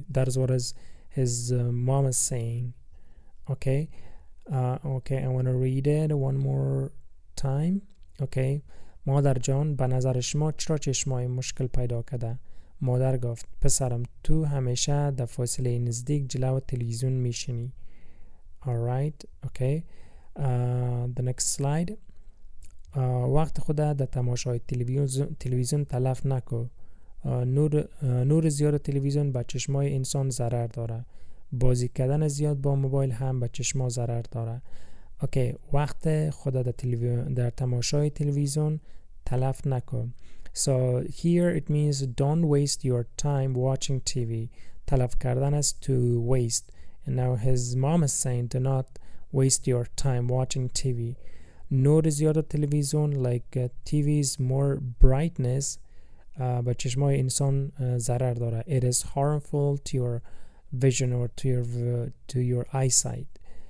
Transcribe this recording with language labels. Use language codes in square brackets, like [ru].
[en] That is what his mom is saying. Okay. Okay, I want to read it one more time. Okay. [fa] مادر جان به نظر شما چرا چشمای مشکل پیدا کرده؟ مادر گفت پسرم تو همیشه در فاصله نزدیک جلو تلویزیون میشینی. [en] Alright. Okay. The next slide. [fa] وقت خود در تماشای تلویزیون تلف نکو. نور زیاد تلویزیون به چشمای انسان ضرر داره. بازی کردن زیاد با موبایل هم به چشما ضرر داره. اوکی. وقت خود در تماشای تلویزیون تلف نکو. [en] So here it means don't waste your time watching TV. [fa] تلف کردن است [en] to waste. And now his mom is saying do not waste your time watching TV. [fa] نور زیاد تلویزیون [en] like TV is more brightness [fa] به چشمای انسان ضرر داره. [en] It is harmful to your vision or to your eyesight.